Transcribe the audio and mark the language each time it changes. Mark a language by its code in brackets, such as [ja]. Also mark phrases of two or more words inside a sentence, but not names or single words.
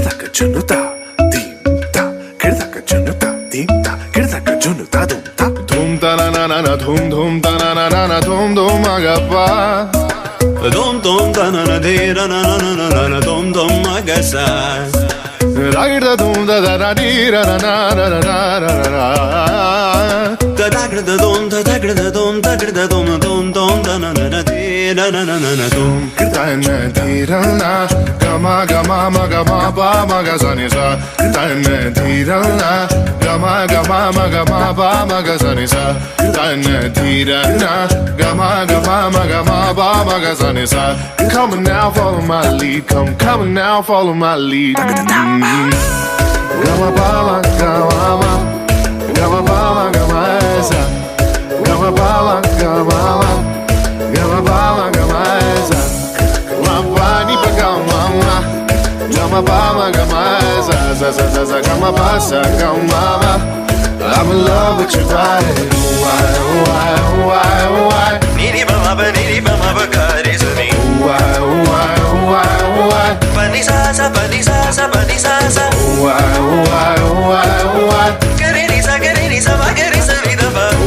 [en] junuta dimta kirdaka junuta dimta kirdaka junuta dumta dhum ta na na na dhum dhum ta na na dhum dhum agapa dum dum da na na de na na na na dum dum agasa ragir da dum da da di ra na na na na na da da da dum da da da dum da da dum dum dum da na na na de na na na na dum kirta na di ra na gama gama ma gama ba ma ga sa ni sa kirta na di ra na gama gama ma gama ba ma ga sa ni sa kirta na di ra na gama gama ma gama ba ma ga sa ni sa come now follow my lead come now follow my lead gama ba ma gama gama ba ma gama sa gama ba ma gama gama ba ma gama sa gama ni pa gama gama ba ma gama sa gama ba sa gama I'm in love with your body why niri ba ma ba ga re sa ni why pa ni sa sa pa ni sa sa pa ni sa sa why ga re sa ma ga re sa ni da ba